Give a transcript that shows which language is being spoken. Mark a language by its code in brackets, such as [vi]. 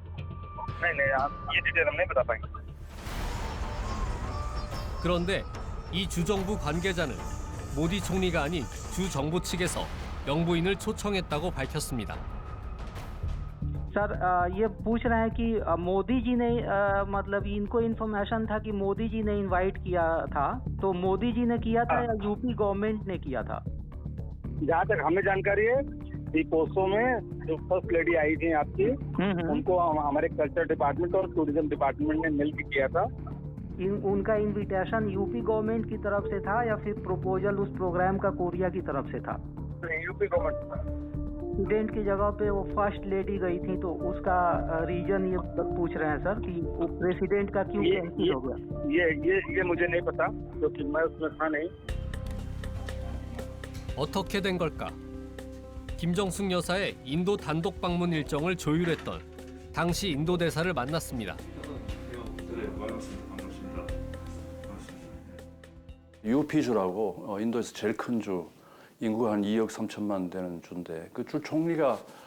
[hi] नहीं ये डिटेल हम नहीं बता पाएंगे। [ko] 그런데 이 주정부 관계자는 모디 총리가 아닌 주 정부 측에서 영부인을 초청했다고 밝혔습니다. [hi] सर ये पूछ रहे हैं कि मोदी जी ने मतलब इनको इन्फॉर्मेशन था कि मोदी जी ने इनवाइट किया था, तो मोदी जी ने किया था या यूपी गवर्नमेंट ने किया था? जहाँ तक हमें जानकारी है दीपोत्सव में जो फर्स्ट लेडी आई थी आपकी, उनको हमारे कल्चर डिपार्टमेंट और टूरिज्म डिपार्टमेंट ने मिलकर किया था। उनका इनविटेशन यूपी गवर्नमेंट की तरफ से था या फिर प्रपोजल उस प्रोग्राम का कोरिया की तरफ से था? UP government. स्टूडेंट की जगह पे वो फर्स्ट लेडी गई थी, तो उसका रीजन ये पूछ रहे हैं सर कि वो प्रेसिडेंट का क्यों कैंसिल हो गया? ये मुझे नहीं पता क्योंकि मैं उसमें था नहीं। [ko] 어떻게 된 걸까? 김정숙 여사의 인도 단독 방문 일정을 조율했던 당시 인도 대사를 만났습니다. UP주라고 인도에서 제일 큰 주, 인구가 한 2억 3천만 되는 주인데 그 주 총리가